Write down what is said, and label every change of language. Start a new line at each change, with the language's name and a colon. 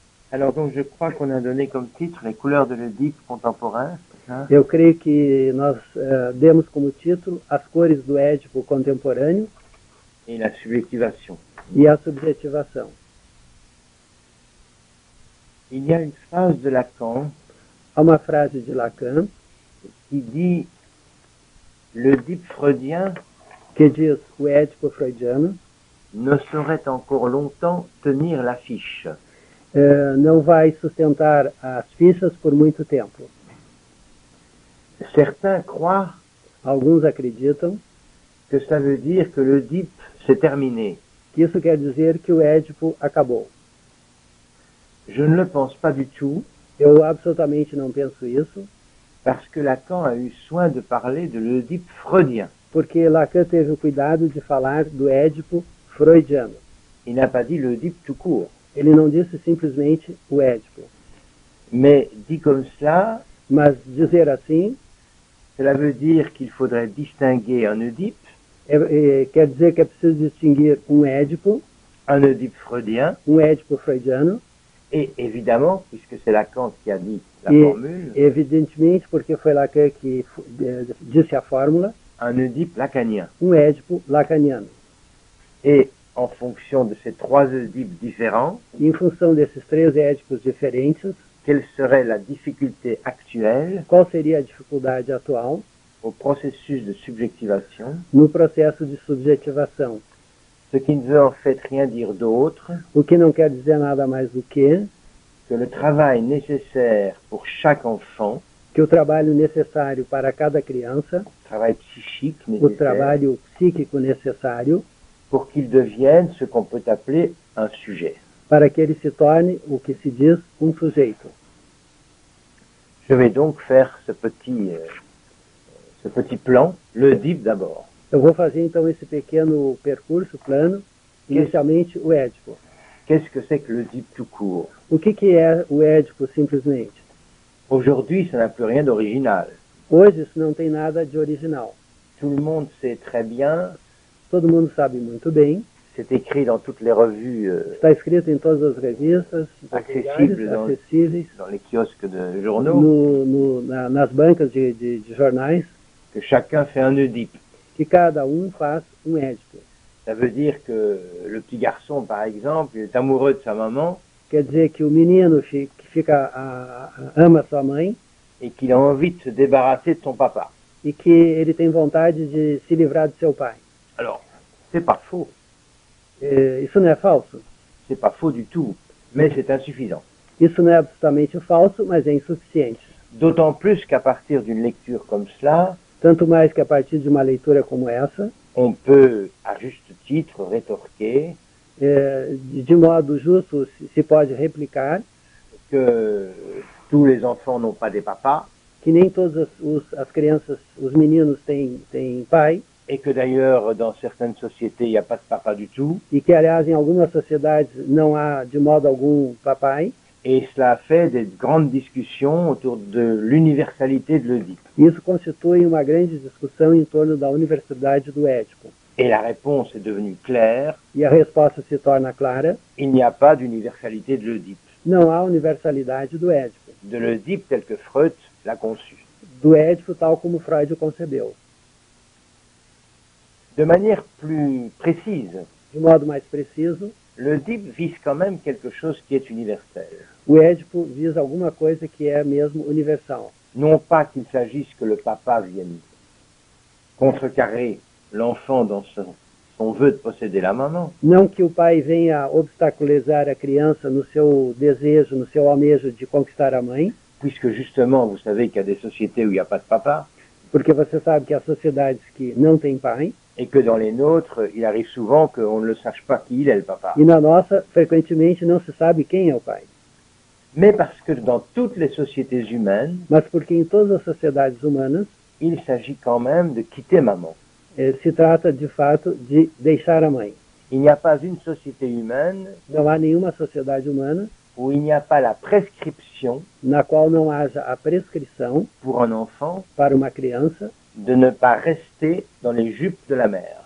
French: Alors donc je crois qu'on a donné comme titre les couleurs de l'Oedipe contemporain. Hein?
Portuguese: Eu creio que nós demos como título As cores do Édipo contemporâneo
French: Et la subjectivation.
Portuguese: e a subjetivação.
French: Il y a une phrase de Lacan
Portuguese: Há uma frase de Lacan
French: qui dit l'Oedipe freudien
Portuguese: que diz o Édipo freudiano
French: ne saurait encore longtemps tenir l'affiche.
Portuguese: não vai sustentar as fichas por muito tempo.
French: Certains croient
Portuguese: Alguns acreditam
French: que ça veut dire que l'Oedipe c'est terminé.
Portuguese: que isso quer dizer que o Édipo acabou.
French: Je ne le pense pas du tout
Portuguese: Eu absolutamente não penso isso,
French: parce que Lacan a eu soin de parler de l'Oedipe freudien.
Portuguese: porque Lacan teve o cuidado de falar do Édipo freudiano.
French: Il n'a pas dit l'Oedipe tout court.
Portuguese: Ele não disse simplesmente o Édipo,
French: Mais dit comme cela,
Portuguese: mas dizer assim
French: cela veut dire qu'il faudrait distinguer un Oedipe,
Portuguese: quer dizer que é preciso distinguir um Édipo
French: freudien,
Portuguese: freudiano,
French: et évidemment, puisque c'est Lacan qui a dit la
Portuguese: e
French: formule,
Portuguese: evidentemente, porque foi Lacan que disse a fórmula,
French: un Oedipe lacanien.
Portuguese: Édipo lacaniano.
French: Et en fonction de ces trois Oedipes différents,
Portuguese: E em função desses três Édipos diferentes,
French: quelle serait la difficulté actuelle
Portuguese: qual seria a dificuldade atual
French: au processus de subjectivation,
Portuguese: no processo de subjetivação?
French: ce qui ne veut en fait rien dire d'autre
Portuguese: O que não quer dizer nada mais do que
French: le travail nécessaire pour chaque enfant,
Portuguese: o trabalho necessário para cada criança,
French: travail psychique
Portuguese: o
French: nécessaire,
Portuguese: trabalho psíquico necessário
French: pour qu'il devienne ce qu'on peut appeler un sujet.
Portuguese: para que ele se torne o que se diz um sujeito.
French: Je vais donc faire ce petit plan, l'Oedipe d'abord.
Portuguese: Eu vou fazer então esse pequeno percurso, plano, inicialmente o Édipo.
French: Qu'est-ce que c'est que l'Oedipe tout court?
Portuguese: O que é o Édipo simplesmente?
French: Aujourd'hui, ça n'a plus rien d'original.
Portuguese: Hoje isso não tem nada de original.
French: Tout le monde sait très bien,
Portuguese: Todo mundo sabe muito bem,
French: c'est écrit dans toutes les revues
Portuguese: está escrito em todas as revistas, acessíveis acessíveis,
French: dans les kiosques de journaux,
Portuguese: nas bancas de jornais,
French: que chacun fait un Oedipe.
Portuguese: que cada faz Édipo.
French: Ça veut dire que le petit garçon, par exemple, il est amoureux de sa maman
Portuguese: Quer dizer que o menino que ama sua mãe
French: et qu'il a envie de se débarrasser de son papa.
Portuguese: e que ele tem vontade de se livrar de seu pai.
French: Alors, c'est pas faux,
Portuguese: Isso não é falso?
French: c'est pas faux du tout, mais c'est insuffisant.
Portuguese: Isso não é absolutamente falso, mas é insuficiente.
French: D'autant plus qu'à partir d'une lecture comme cela,
Portuguese: Tanto mais que a partir de uma leitura como essa,
French: on peut, à juste titre, rétorquer
Portuguese: de modo justo se pode replicar
French: que tous les enfants n'ont pas des papas,
Portuguese: que nem todas as crianças, os meninos têm pai,
French: et que d'ailleurs, dans certaines sociétés, il n'y a pas de papa du tout,
Portuguese: e que, aliás, em algumas sociedades não há de modo algum papai.
French: et cela a fait des grandes discussions autour de l'universalité de l'Oedipe.
Portuguese: Isso constitui uma grande discussão em torno da universalidade do Édipo.
French: Et la réponse est devenue claire,
Portuguese: E a resposta se torna clara:
French: il n'y a pas d'universalité de l'Oedipe.
Portuguese: não há universalidade do Édipo.
French: De l'Oedipe tel que Freud l'a conçu.
Portuguese: Do Édipo tal como Freud o concebeu.
French: De manière plus précise,
Portuguese: De modo mais preciso,
French: l'Oedipe vise quand même quelque chose qui est universel.
Portuguese: o Édipo visa alguma coisa que é mesmo universal.
French: Non pas qu'il s'agisse que le papa vienne contrecarrer l'enfant dans son vœu de posséder la maman,
Portuguese: Não que o pai venha obstaculizar a criança no seu desejo, no seu almejo de conquistar a mãe,
French: puisque justement, vous savez qu'il y a des sociétés où il n'y a pas de papa,
Portuguese: porque você sabe que há sociedades que não têm pai,
French: et que dans les nôtres, il arrive souvent qu'on ne le sache pas qui il est le papa.
Portuguese: e na nossa, frequentemente, não se sabe quem é o pai.
French: Mais parce que dans toutes les sociétés humaines,
Portuguese: Mas porque em todas as sociedades humanas,
French: il s'agit quand même de quitter maman.
Portuguese: se trata, de fato, de deixar a mãe.
French: Il n'y a pas une société humaine
Portuguese: Não há nenhuma sociedade humana
French: où il n'y a pas la prescription
Portuguese: na qual não haja a prescrição
French: pour un enfant
Portuguese: para uma criança
French: de ne pas rester dans les jupes de la mère.